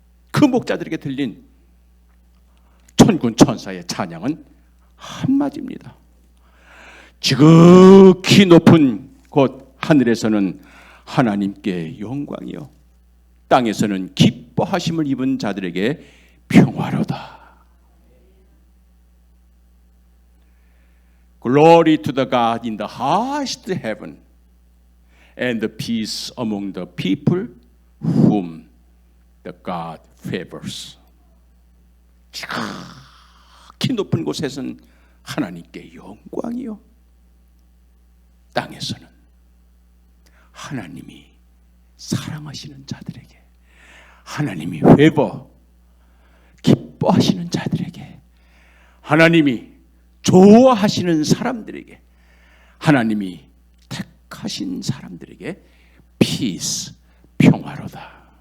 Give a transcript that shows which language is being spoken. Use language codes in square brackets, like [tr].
[ko] 그 목자들에게 들린 천군 천사의 찬양은 한마디입니다. 지극히 높은 곳 하늘에서는 하나님께 영광이요 땅에서는 기뻐하심을 입은 자들에게 평화로다. [en] Glory to the God in the highest heaven and the peace among the people whom the God favors. [ko] 지극히 높은 곳에서는 하나님께 영광이요 땅에서는 하나님이 사랑하시는 자들에게, 하나님이 기뻐하시는 자들에게, 하나님이 좋아하시는 사람들에게, 하나님이 택하신 사람들에게 peace, 평화로다.